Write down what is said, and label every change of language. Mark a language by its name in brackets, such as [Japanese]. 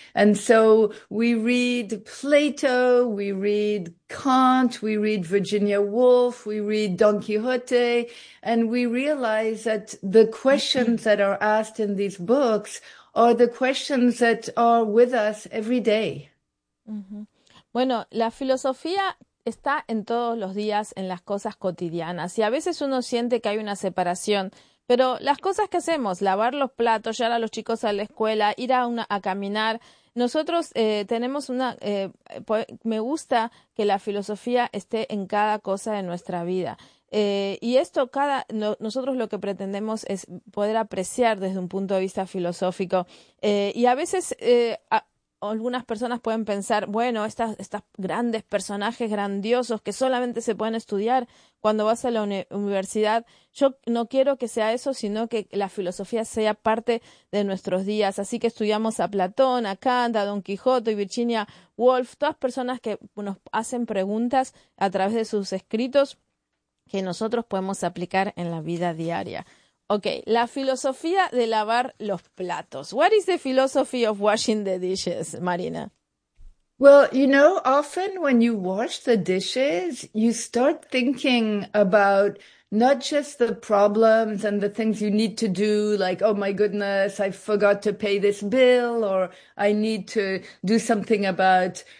[English] And so we read Plato, we read Kant, we read Virginia Woolf, we read Don Quixote, and we realize that the questions that are asked in these books are the questions that are with us every day. Mm-hmm. [Spanish] Bueno, la filosofía está en todos los días, en las cosas cotidianas. Y a veces uno siente que hay una separación. Pero las cosas que hacemos, lavar los platos, llevar a los chicos a la escuela, ir a caminar, nosotros tenemos una... me gusta que la filosofía esté en cada cosa de nuestra vida. Y esto, nosotros lo que pretendemos es poder apreciar desde un punto de vista filosófico. Y a veces... algunas personas pueden pensar, bueno, estas grandes personajes grandiosos que solamente se pueden estudiar cuando vas a la universidad. Yo no quiero que sea eso, sino que la filosofía sea parte de nuestros días. Así que estudiamos a Platón, a Kant, a Don Quijote y Virginia Woolf, todas personas que nos hacen preguntas a través de sus escritos que nosotros podemos aplicar en la vida diaria. Okay, la filosofía de lavar los platos. [English] What is the philosophy of washing the dishes, Marina? Well, you know, often when you wash the dishes, you start thinking about not just the problems and the things you need to do, like, oh my goodness, I forgot to pay this bill, or I need to do something about